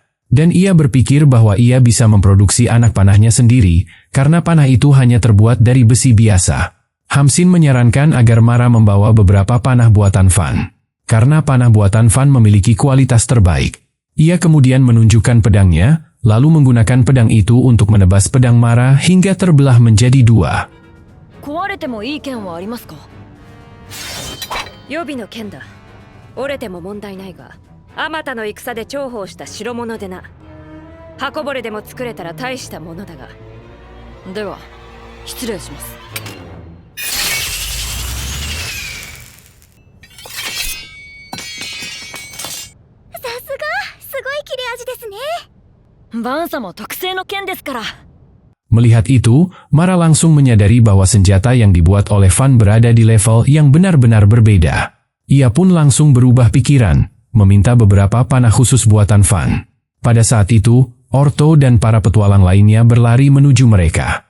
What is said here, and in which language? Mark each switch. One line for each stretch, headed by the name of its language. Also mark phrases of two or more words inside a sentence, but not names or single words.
Indonesian: Dan ia berpikir bahwa ia bisa memproduksi anak panahnya sendiri, karena panah itu hanya terbuat dari besi biasa. Hamsin menyarankan agar Mara membawa beberapa panah buatan Van. Karena panah buatan Van memiliki kualitas terbaik. Ia kemudian menunjukkan pedangnya, lalu menggunakan pedang itu untuk menebas pedang Mara hingga terbelah menjadi 2.
Japanese: 壊れてもいい剣はありますか？予備の剣だ。折れても問題ないが、あまたの戦で重宝した代物でな。刃こぼれでも作れたら大したものだが。では、失礼します。さすが、すごい切れ味ですね。バン様特製の剣ですから。
Indonesian: Melihat itu, Mara langsung menyadari bahwa senjata yang dibuat oleh Van berada di level yang benar-benar berbeda. Ia pun langsung berubah pikiran, meminta beberapa panah khusus buatan Van. Pada saat itu, Orto dan para petualang lainnya berlari menuju mereka.